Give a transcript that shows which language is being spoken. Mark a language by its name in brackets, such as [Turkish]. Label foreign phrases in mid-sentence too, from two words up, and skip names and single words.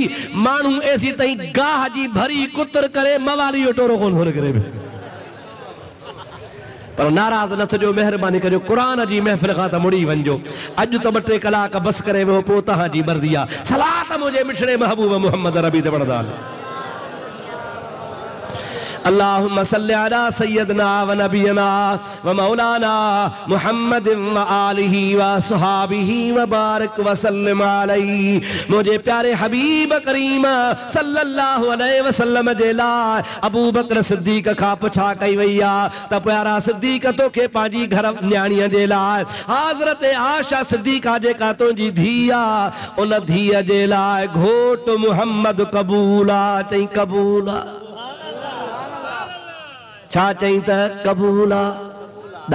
[Sindhi] माण्हू एसी ताईं गाह जी भरी कुतर करे मवाली जो टोरो कोन थो करे। पर नाराज़ न थियो, महिरबानी कजो क़ुरान जी महफ़िल खां त मुड़ी वञो। अॼु त 2 टे कलाक बस करे वियो, पोइ तव्हांजी मर्ज़ी आहे। सलात मुंहिंजे मिठड़े महबूब मुहम्मद रबी ते वणंदा। [Arabic] اللهم صل على سيدنا ونبينا ومولانا محمد وآله وأصحابه وبارك وسلم عليه. [Sindhi] मुझे प्यारे हबीब करीम [Arabic] صلى الله عليه وسلم [Sindhi] जे लाइ अबू बकर सिद्दीक खां पुछा कई वई आहे त प्यारा सिद्दीक तोखे पंहिंजी घर न्याणीअ जे लाइ हज़रत आयशा सिद्दीका जेका तुंहिंजी धीउ आहे, उन धीअ जे लाइ घोट मुहम्मद क़बूल आहे? चई क़बूल आहे। छा चई त क़बूल आहे?